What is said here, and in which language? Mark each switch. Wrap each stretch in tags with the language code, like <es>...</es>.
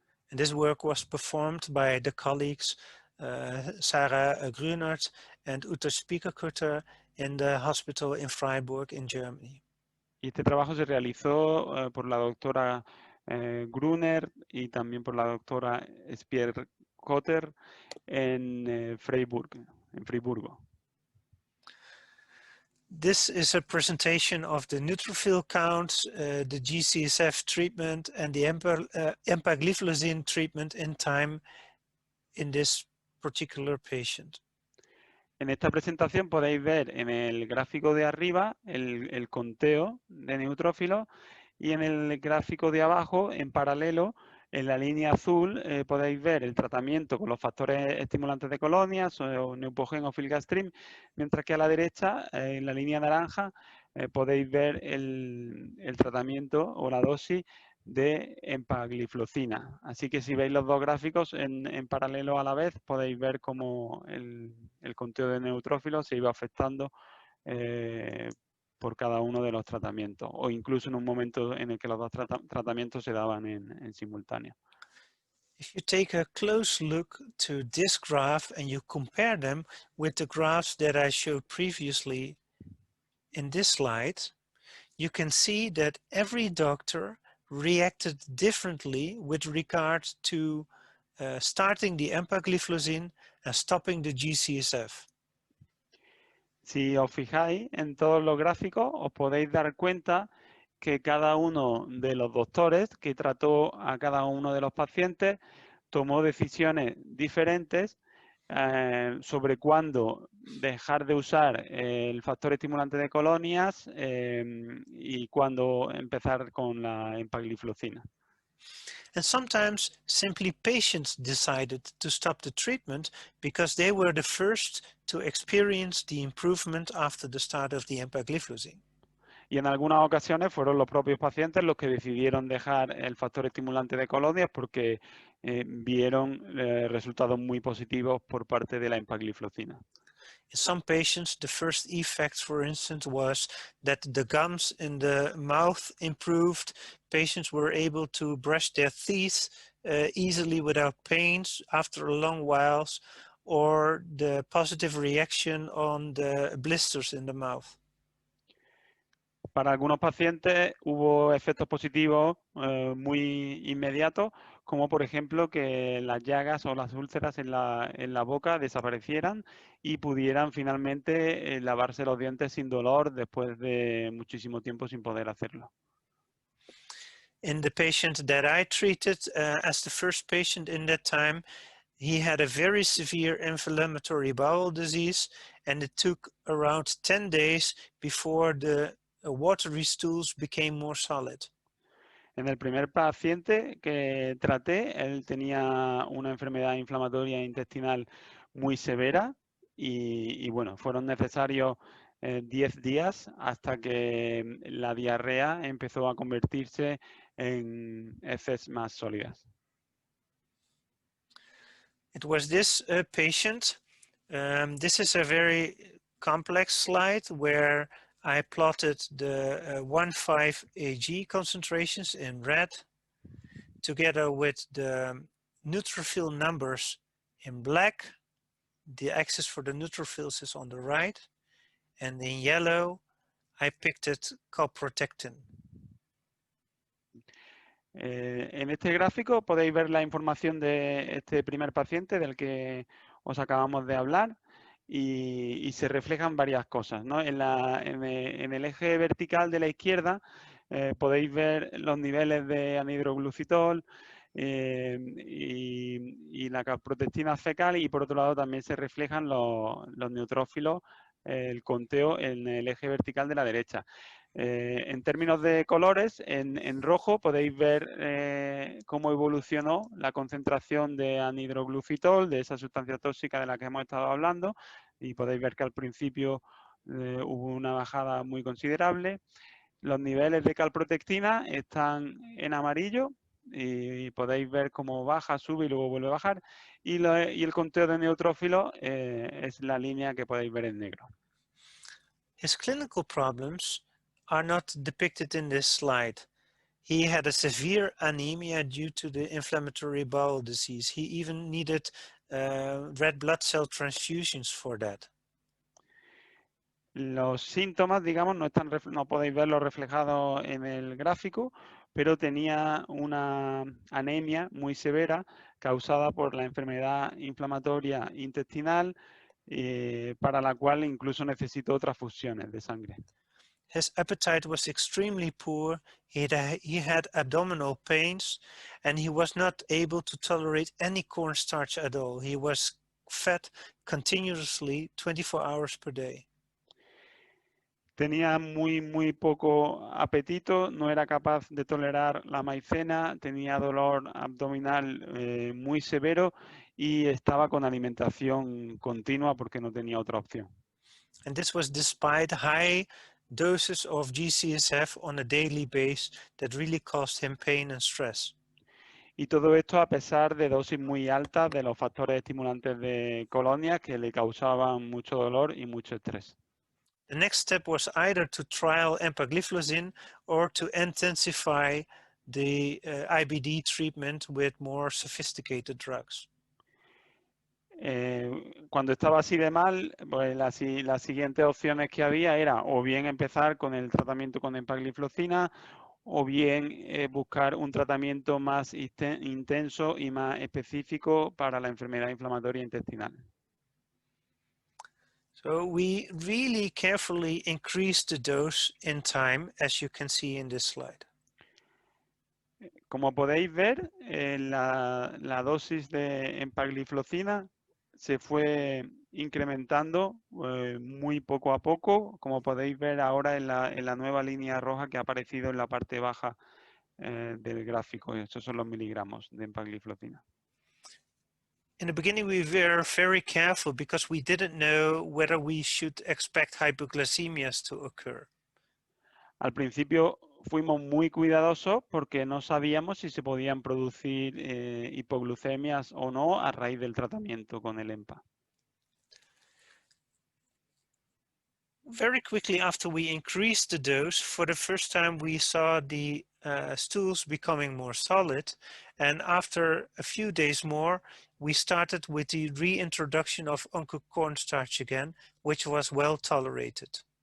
<en>And this work was performed by the colleagues Sarah Grünert and Uta Spiekerkutter in the hospital in Freiburg in Germany.</en> <es>Y este trabajo se realizó por la doctora Gruner y también por la doctora Spierkotter en Friburgo.</es> <en>This is a presentation of the neutrophil count, the GCSF treatment, and the empagliflozin treatment in time in this particular patient.</en> <es>En esta presentación podéis ver en el gráfico de arriba el conteo de neutrófilos y en el gráfico de abajo, en paralelo, en la línea azul, podéis ver el tratamiento con los factores estimulantes de colonias o Neupogen o Filgastrim, mientras que a la derecha, en la línea naranja, podéis ver el tratamiento o la dosis de empagliflozina. Así que si veis los dos gráficos en paralelo a la vez, podéis ver cómo el conteo de neutrófilos se iba afectando por cada uno de los tratamientos, o incluso en un momento en el que los dos tratamientos se daban en simultáneo.</es> <en>If you take a close look to this graph and you compare them with the graphs that I showed previously in this slide, you can see that every doctor reacted differently with regard to starting the empagliflozin and stopping the GCSF.</en> <es>Si os fijáis en todos los gráficos, os podéis dar cuenta que cada uno de los doctores que trató a cada uno de los pacientes tomó decisiones diferentes sobre cuándo dejar de usar el factor estimulante de colonias y cuándo empezar con la empagliflozina.</es> <en>And sometimes simply patients decided to stop the treatment because they were the first to experience the improvement after the start of the empagliflozin.</en> <es>Y en algunas ocasiones fueron los propios pacientes los que decidieron dejar el factor estimulante de colonias porque vieron resultados muy positivos por parte de la empagliflozina.</es> <en>In some patients, the first effect, for instance, was that the gums in the mouth improved. Patients were able to brush their teeth easily without pains after a long while, or the positive reaction on the blisters in the mouth.</en> <es>Para algunos pacientes hubo efectos positivos muy inmediatos, como por ejemplo que las llagas o las úlceras en la boca desaparecieran y pudieran finalmente lavarse los dientes sin dolor después de muchísimo tiempo sin poder hacerlo.</es> <en>In the patient that I treated as the first patient in that time, he had a very severe inflammatory bowel disease, and it took around 10 days before the watery stools became more solid.</en> <es>En el primer paciente que traté, él tenía una enfermedad inflamatoria intestinal muy severa y bueno, fueron necesarios 10 días hasta que la diarrea empezó a convertirse en heces más sólidas.</es> <en>It was this patient. This is a very complex slide where I plotted the 1,5 Ag concentrations in red together with the neutrophil numbers in black. The axis for the neutrophils is on the right, and in yellow I picked calprotectin.</en> <es>En este gráfico podéis ver la información de este primer paciente del que os acabamos de hablar y se reflejan varias cosas, ¿no? En el eje vertical de la izquierda podéis ver los niveles de anhidroglucitol y la calprotectina fecal, y por otro lado también se reflejan los neutrófilos, el conteo en el eje vertical de la derecha. En términos de colores, en rojo podéis ver cómo evolucionó la concentración de anhidroglucitol, de esa sustancia tóxica de la que hemos estado hablando, y podéis ver que al principio hubo una bajada muy considerable. Los niveles de calprotectina están en amarillo y podéis ver cómo baja, sube y luego vuelve a bajar. Y el conteo de neutrófilos es la línea que podéis ver en negro.</es> <en>His clinical problems are not depicted in this slide. He had a severe anemia due to the inflammatory bowel disease. He even needed red blood cell transfusions for that.</en> <es>Los síntomas, digamos, no podéis verlos reflejados en el gráfico, pero tenía una anemia muy severa causada por la enfermedad inflamatoria intestinal, para la cual incluso necesitó transfusiones de sangre.</es> <en>His appetite was extremely poor. He had abdominal pains, and he was not able to tolerate any cornstarch at all. He was fed continuously 24 hours per day.</en> <es>Tenía muy poco apetito, no era capaz de tolerar la maicena, tenía dolor abdominal muy severo y estaba con alimentación continua porque no tenía otra opción.</es> <en>And this was despite high doses of G-CSF on a daily basis that really caused him pain and stress.</en> <es>Y todo esto a pesar de dosis muy altas de los factores estimulantes de colonias que le causaban mucho dolor y mucho estrés.</es> <en>The next step was either to trial empagliflozin or to intensify the IBD treatment with more sophisticated drugs.</en> <es>Cuando estaba así de mal, pues las siguientes opciones que había era o bien empezar con el tratamiento con empagliflozina o bien buscar un tratamiento más intenso y más específico para la enfermedad inflamatoria intestinal.</es> <en>So we really carefully increased the dose in time, as you can see in this slide.</en> <es>Como podéis ver, la dosis de empagliflozina se fue incrementando muy poco a poco, como podéis ver ahora en la nueva línea roja que ha aparecido en la parte baja del gráfico. Estos son los miligramos de empagliflozina.</es> <en>In the beginning, we were very careful because we didn't know whether we should expect hypoglycemias to occur.</en> <es>Al principio fuimos muy cuidadosos porque no sabíamos si se podían producir hipoglucemias o no a raíz del tratamiento con el EMPA.</es> <en>Very quickly after we increased the dose, for the first time we saw the stools becoming more solid, and after a few days more we started with the reintroduction of oncocornstarch again, which was well tolerated.</en>